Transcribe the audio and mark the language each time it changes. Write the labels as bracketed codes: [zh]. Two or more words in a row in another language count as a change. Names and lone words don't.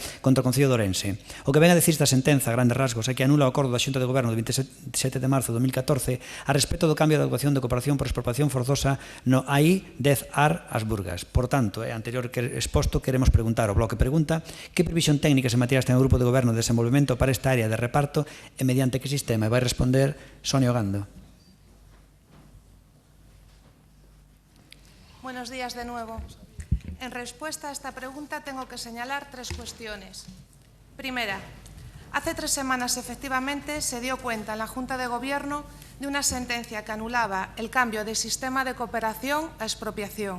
[gl] contra o Concello de Ourense. O que ven a decir esta sentenza, a grandes rasgos, é que anula o acordo da Xunta de Goberno de 27 de marzo de 2014 a respecto do cambio de adecuación de cooperación por expropiación forzosa no AI 10AR as Burgas. Por tanto, anterior exposto, queremos preguntar ao bloque pregunta: que previsión técnicas e materiais ten o Grupo de Goberno de desenvolvemento para esta área de reparto e mediante que sistema? E vai responder Sonia Ogando. [es] Buenos días de nuevo. En respuesta a esta pregunta tengo que señalar 3 cuestiones. Primera, hace 3 semanas efectivamente se dio cuenta en la Junta de Gobierno de una sentencia que anulaba el cambio de sistema de cooperación a expropiación.